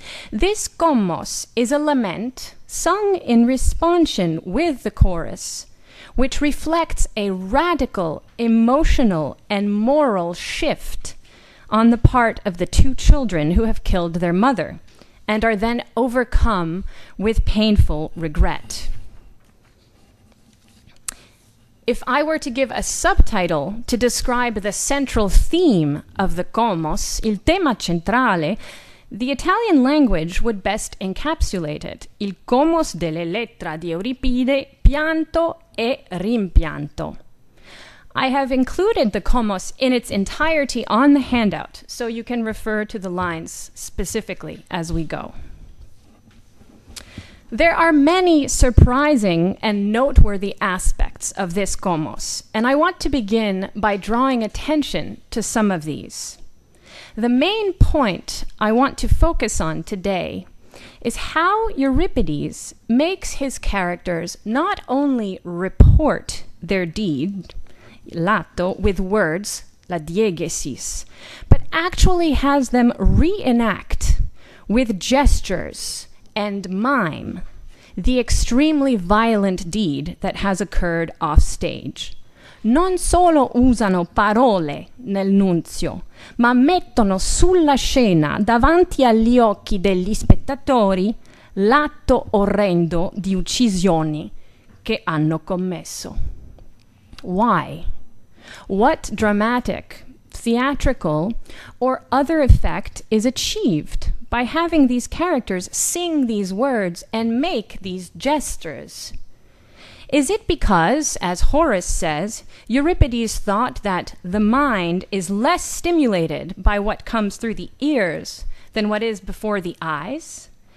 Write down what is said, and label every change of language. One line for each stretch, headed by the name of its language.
English: This komos is a lament sung in responsion with the chorus, which reflects a radical emotional and moral shift on the part of the two children who have killed their mother and are then overcome with painful regret. If I were to give a subtitle to describe the central theme of the komos,
Italian: il tema centrale,
English: the Italian language would best encapsulate it.
Italian: Il komos dell'Elettra di Euripide, pianto e rimpianto.
English: I have included the komos in its entirety on the handout, so you can refer to the lines specifically as we go. There are many surprising and noteworthy aspects of this komos, and I want to begin by drawing attention to some of these. The main point I want to focus on today is how Euripides makes his characters not only report their deed,
Italian: l'atto,
English: with words, la diegesis, but actually has them reenact with gestures and mime the extremely violent deed that has occurred off stage.
Italian: Non solo usano parole nel nunzio, ma mettono sulla scena davanti agli occhi degli spettatori l'atto orrendo di uccisioni che hanno commesso.
English: Why? What dramatic, theatrical, or other effect is achieved by having these characters sing these words and make these gestures? Is it because, as Horace says, Euripides thought that the mind is less stimulated by what comes through the ears than what is before the eyes?